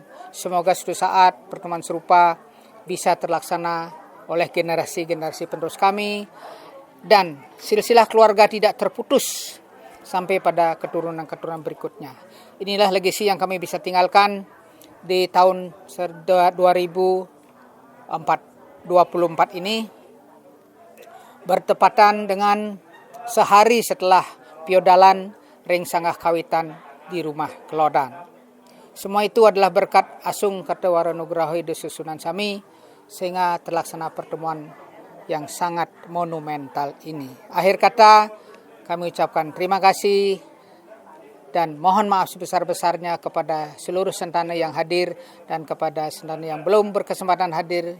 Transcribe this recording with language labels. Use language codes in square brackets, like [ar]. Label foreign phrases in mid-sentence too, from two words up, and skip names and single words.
[id] Semoga suatu saat pertemuan serupa bisa terlaksana oleh generasi-generasi penerus kami dan silsilah keluarga tidak terputus sampai pada keturunan-keturunan berikutnya. Inilah legasi yang kami bisa tinggalkan di tahun 2024 ini, bertepatan dengan sehari setelah [ban] piodalan ring sanggah kawitan [id] di rumah Kelodan. Semua itu adalah berkat [ban] Asung Kertawara Nugraha Ida Susunan Sami, [id] sehingga terlaksana pertemuan yang sangat monumental ini. Akhir kata, kami ucapkan terima kasih dan mohon maaf sebesar-besarnya kepada seluruh sentana yang hadir dan kepada sentana yang belum berkesempatan hadir.